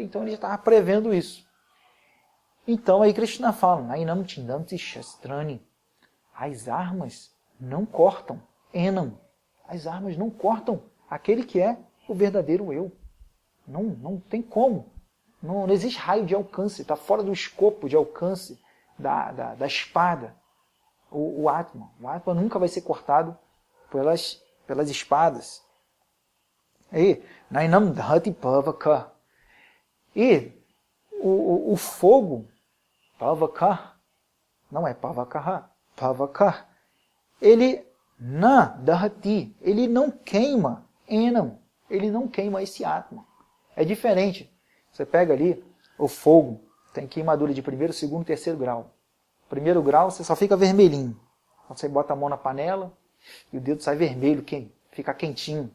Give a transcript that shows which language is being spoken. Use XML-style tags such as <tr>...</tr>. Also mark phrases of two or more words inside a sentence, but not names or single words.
<pt>Então ele já estava prevendo isso. Então aí Krishna fala,</pt> <sa>नैनं तिन्दन्ति शस्त्राणि,</sa> <pt>as armas não cortam, Enam, as armas não cortam aquele que é o verdadeiro eu. Não tem como. Não existe raio de alcance, está fora do escopo de alcance da espada. O Atman. O Atman nunca vai ser cortado pelas espadas.</pt> <sa>E नैनं धति पावक.</sa> <pt>E o fogo, pavaka, não é pavakaha, pavaka, ele na dhati, ele não queima enam, ele não queima esse atma. É diferente. Você pega ali o fogo, tem queimadura de primeiro, segundo e terceiro grau. Primeiro grau você só fica vermelhinho. Quando você bota a mão na panela e o dedo sai vermelho, fica quentinho.</pt>